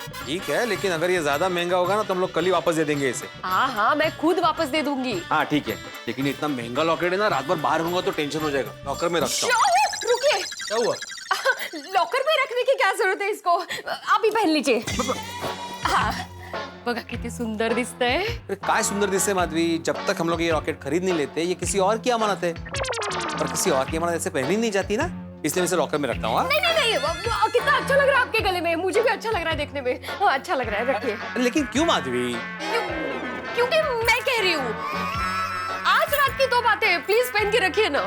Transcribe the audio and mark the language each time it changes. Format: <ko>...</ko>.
<hi>ठीक है, लेकिन अगर ये ज्यादा महंगा होगा ना तो हम लोग कल ही वापस दे देंगे इसे। हाँ हाँ, मैं खुद वापस दे दूंगी। हाँ ठीक है, लेकिन इतना महंगा लॉकेट है ना, रात भर बाहर रहूंगा तो टेंशन हो जाएगा। लॉकर में रखता हूँ। रुकिए। क्या हुआ? लॉकर में रखने की क्या जरूरत है इसको, आप ही पहन लीजिए।</hi> <mr>हाँ, बघा किती सुंदर दिसतंय। काय सुंदर दिसते</mr> <hi>माधवी, जब तक हम लोग ये रॉकेट खरीद नहीं लेते, ये किसी और की अमानत है, और किसी और की अमानत ऐसे पहनी नहीं जाती ना, इसलिए मैं इसे लॉकर में रखता हूँ। नहीं नहीं नहीं, कितना अच्छा लग रहा है आपके गले में, मुझे भी अच्छा लग रहा है देखने में। हाँ अच्छा लग रहा है, रखिए। लेकिन क्यों माधवी? क्योंकि मैं कह रही हूँ, आज रात की 2 बातें, प्लीज पहन के रखिए ना।</hi>